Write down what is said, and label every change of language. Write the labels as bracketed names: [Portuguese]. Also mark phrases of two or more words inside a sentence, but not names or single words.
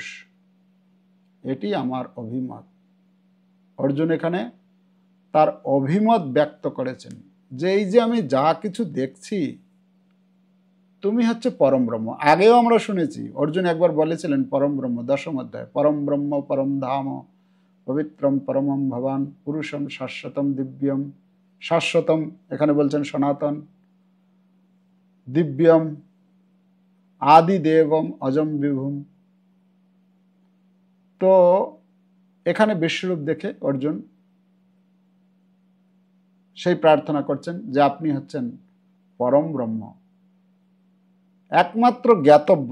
[Bangla] এটি আমার অভিমত। অর্জুন এখানে তার অভিমত ব্যক্ত করেছেন যে এই যে আমি যা কিছু দেখছি, তুমি হচ্ছে পরম ব্রহ্ম। আগেও আমরা শুনেছি অর্জুন একবার বলেছিলেন [Sanskrit] পরম ব্রহ্ম, দশম অধ্যায়, পরম ব্রহ্ম পরম ধাম পবিত্রম পরমম ভবান পুরুষম শাশ্বতম দিব্যম। [Bangla] শাশ্বতম এখানে বলছেন সনাতন, [Sanskrit] দিব্যম আদি দেবম অজম বিভুম। [Bangla] তো এখানে বিশ্বরূপ দেখে অর্জুন সেই প্রার্থনা করছেন যে আপনি হচ্ছেন পরম ব্রহ্ম, একমাত্র জ্ঞাতব্য।